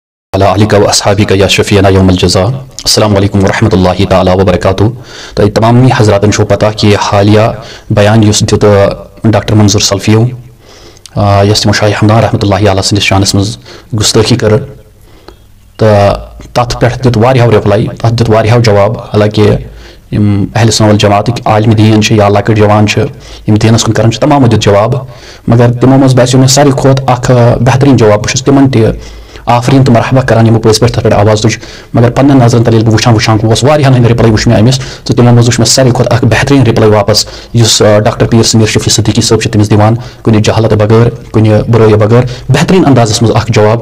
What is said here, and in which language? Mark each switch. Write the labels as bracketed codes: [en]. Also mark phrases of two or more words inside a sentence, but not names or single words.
[ar] علیک و اصحابک یا شفیعنا یوم الجزا۔ السلام علیکم ورحمۃ اللہ تعالیٰ وبرکاتہ۔ [ks] تو تمام حضراتن چھو پتہ کہ حالیہ بیان اس دیت ڈاکٹر منظور سلفیو یس تمو شاہ ہمدان [ar] رحمۃ اللہ علیہ [ks] سندس شانس مز گستاخی کر تو تت پہ دیت واریاہو رپلائی، تت دیت واریاہو جواب۔ حالانکہ اہل سنت والجماعتک عالم دین یا لکٹ جوان دینس کن کران تمامو دیت جواب، مگر تمو مز باسیو مے ساروی کھوت اخ بہترین جواب۔ بہٕ تمن تہ آفرین تو مرحبا کران یمو پٔزۍ پٲٹھۍ تتھ پٮ۪ٹھ آواز تُج، مگر پنن نظرن تل بہٕ وٕچھان گوس واریاہن ہٕنٛدۍ رِپلاے وٕچھ مےٚ أمِس تہٕ تِمو منٛز وٕچھ مےٚ ساروی کھۄتہٕ اکھ بہتریٖن رِپلاے واپس یُس ڈاکٹر پیٖر سمیٖر شفیع صدیقی صٲب چھِ تٔمِس دِوان کُنہِ جہالت بغٲر، کُنہِ بُرٲیی بغٲر، بہتریٖن اندازس منٛز اکھ جواب۔